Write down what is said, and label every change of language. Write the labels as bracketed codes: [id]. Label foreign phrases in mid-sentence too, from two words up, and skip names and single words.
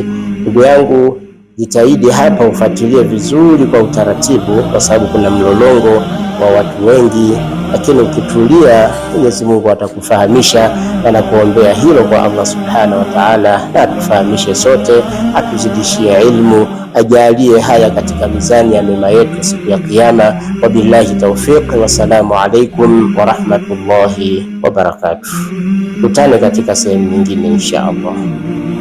[sw] Ndugu yangu, jitahidi hapa ufuatilie vizuri kwa utaratibu, kwa sababu kuna mlolongo wa watu wengi, lakini ukitulia Mwenyezi Mungu atakufahamisha, na nakuombea hilo kwa Allah [ar] سبحانه وتعالى, [sw] na atufahamishe sote, atuzidishie ilmu, ajalie haya katika mizani ya mema yetu siku ya Kiyama. [ar] وبالله التوفيق والسلام عليكم ورحمة الله وبركاته. [sw] Tutane katika sehemu nyingine [ar] إن شاء الله.